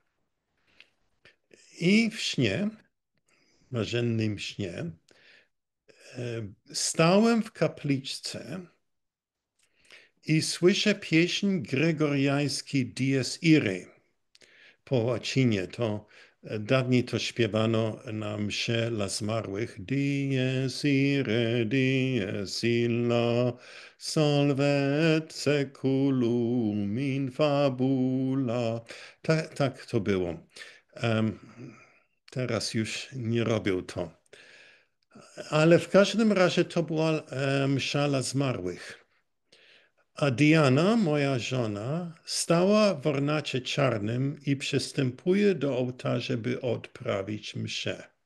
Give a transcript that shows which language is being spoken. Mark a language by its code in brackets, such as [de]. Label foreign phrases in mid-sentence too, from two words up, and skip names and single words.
[pl] I w śnie, marzennym śnie, stałem w kapliczce i słyszę pieśń gregoriański Dies Irae. Po łacinie to dawniej to śpiewano na mszy dla zmarłych. [la] Dies illa, salvet seculum in fabula. [pl] Tak to było. Teraz już nie robią to. Ale w każdym razie to była msza dla zmarłych. A Diana, moja żona, stała w ornacie czarnym i przystępuje do ołtarza, by odprawić mszę.